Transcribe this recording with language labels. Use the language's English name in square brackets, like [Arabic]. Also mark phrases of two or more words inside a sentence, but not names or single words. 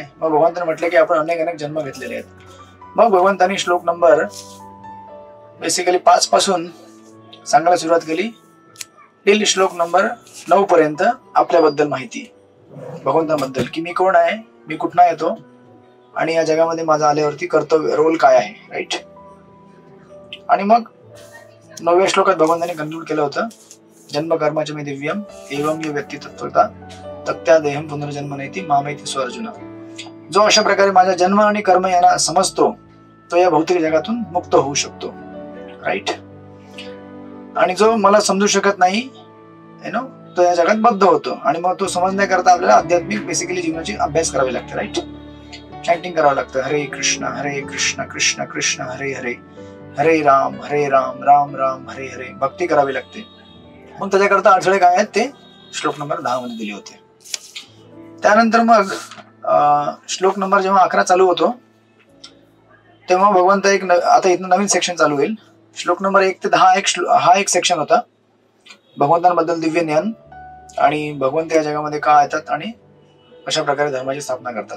[Marathi] मग भगवंतांनी म्हटलं की आपण अनेक जन्म घेतलेले आहेत. मग भगवंतांनी श्लोक नंबर बेसिकली 5 पासून सांगायला सुरुवात केली टिल श्लोक नंबर 9 पर्यंत आपल्याबद्दल माहिती, भगवंतांबद्दल, की मी कोण आहे, मी कुठनं येतो आणि या जगामध्ये माझा आल्यावरती कर्तव्य रोल काय आहे, राईट. आणि मग 9व्या श्लोकात भगवंतांनी कन्क्लूड केलं होतं [Sanskrit] जन्म कर्माचे मे दिव्यम एवं यो व्यक्ती तत्वता तत्या देहम पुनर्जन्म नैती मामेती स्वअर्जुना. [Marathi] जो अशा प्रकारे माझा जन्म आणि कर्म यांना समजतो तो या भौतिक जगातून मुक्त होऊ शकतो, राईट. आणि जो मला समजू शकत नाही तो या जगात बद्ध होतो. आणि मग तो समजण्याकरता आपल्याला आध्यात्मिक बेसिकली जीवनाची अभ्यास करावे लागते, राईट. चॅन्टिंग करावं लागतं, [Sanskrit] हरे कृष्ण कृष्ण कृष्ण हरे हरे, हरे राम राम राम हरे हरे. [Marathi] भक्ती करावी लागते. मग त्याच्याकरता अडथळे काय आहेत ते श्लोक नंबर 10 मध्ये दिले होते. त्यानंतर मग श्लोक नंबर जेव्हा 11 चालू होतो तेव्हा भगवंत आता इथं नवीन सेक्शन चालू होईल. श्लोक नंबर 1 ते 10 हा एक सेक्शन होता भगवंतांबद्दल दिव्य ज्ञान आणि भगवंत या जगामध्ये का येतात आणि कशा प्रकारे धर्माची स्थापना करतात.